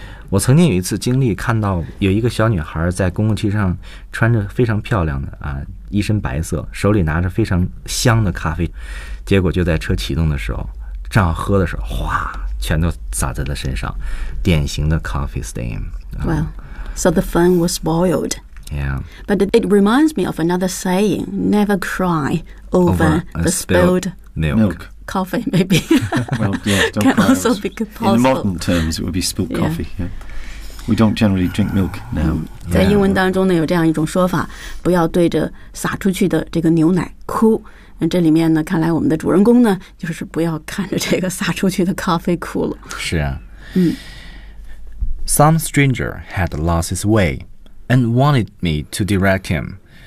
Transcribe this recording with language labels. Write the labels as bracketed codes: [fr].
[zh] 我曾经有一次经历，看到有一个小女孩在公共汽车上穿着非常漂亮的啊，一身白色，手里拿着非常香的咖啡，结果就在车启动的时候，正要喝的时候，哗，全都洒在了身上，典型的 [en] coffee stain。 Well, so the fun was spoiled. Yeah. But it reminds me of another saying: never cry over the spilled milk. Coffee, maybe. Well, yeah, don't cry. Be possible. In the modern terms, it would be spilled coffee. Yeah. We don't generally drink milk now. [zh] 在英文当中呢，有这样一种说法，不要对着洒出去的这个牛奶哭。那这里面呢，看来我们的主人公呢，就是不要看着这个洒出去的咖啡哭了。是啊。嗯。 [en] Some stranger had lost his way and wanted me to direct him.